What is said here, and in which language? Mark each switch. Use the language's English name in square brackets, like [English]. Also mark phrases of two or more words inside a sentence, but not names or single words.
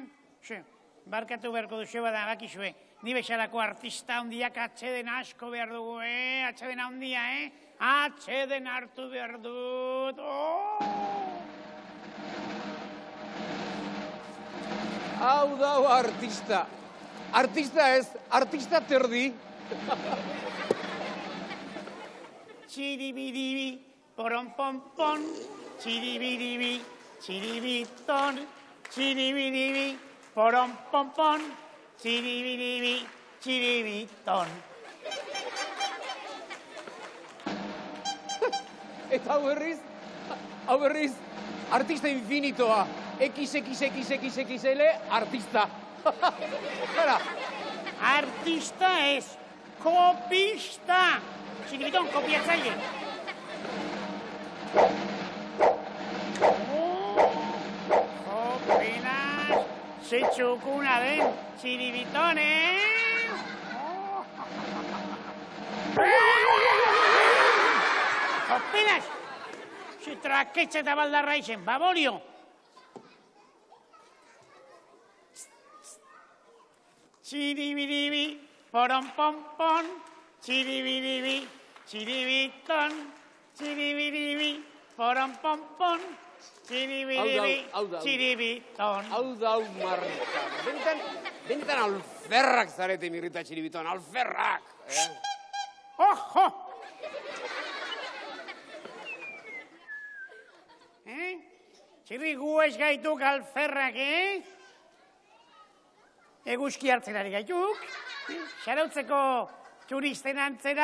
[Basque] Barkatu beharko duzu bada, bakizue. Ni bezalako artista handiak atxeden asko behar dugu, Atxeden handia, Atxeden hartu behar dut. Hau dau artista. Artista ez, artista terdi. Txiribiribi, poron-pon-pon, txiribiribi, txiribiton, txiribiribi, poron-pon-pon, txiribiribi, txiribiton. Eta hau berriz, artista infinitoa. XXXXXL artista. Gara. Artista ez, kopista. Txiribiton, kopiatzaile. Jopenas, ze txukuna den, txiribiton, Jopenas, ze traketxe eta baldarra izen, babolio. Txiribiribi, poron-pon-pon, txiribiribi, txiribiton, txiribiribi, poron-pon-pon, txiribiribi, txiribiton. Hau dau marka. Benetan alferrak zarete mirrita txiribiton, alferrak. Ojo! Txirri gu ez gaituk alferrak, Eguzki hartzenari gaituk, xarautzeko turisten antzera.